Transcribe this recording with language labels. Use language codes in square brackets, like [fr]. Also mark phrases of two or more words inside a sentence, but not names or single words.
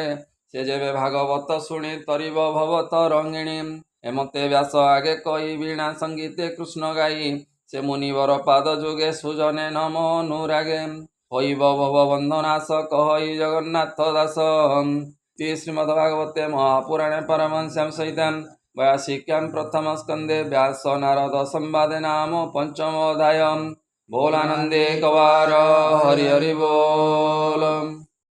[or] ସେ ଯେବେ ଭାଗବତ ଶୁଣି ତରିବ ଭବ ତରଙ୍ଗିଣୀ। ଏମତେ ବ୍ୟାସ ଆଗେ କହି ବୀଣା ସଙ୍ଗୀତେ କୃଷ୍ଣ ଗାଇ। ସେ ମୁନିବର ପାଦ ଯୁଗେ ସୁଜନେ ନମ ଅନୁରାଗେ। ହୋଇବ ଭବ ବନ୍ଧନାଶ କହଇ ଜଗନ୍ନାଥ ଦାସ। [sa] ଶ୍ରୀମଦ୍ଭାଗବତେ ମହାପୁରାଣେ ପାରମହଂସ୍ୟାଂ ସହିତାଂ वैयासिक्यां प्रथम स्कंदे व्यास नारद संवादे नाम पंचम अध्याय। [or] ବୋଲାନନ୍ଦେ କୱାର ହରି ହରି ବୋଲ।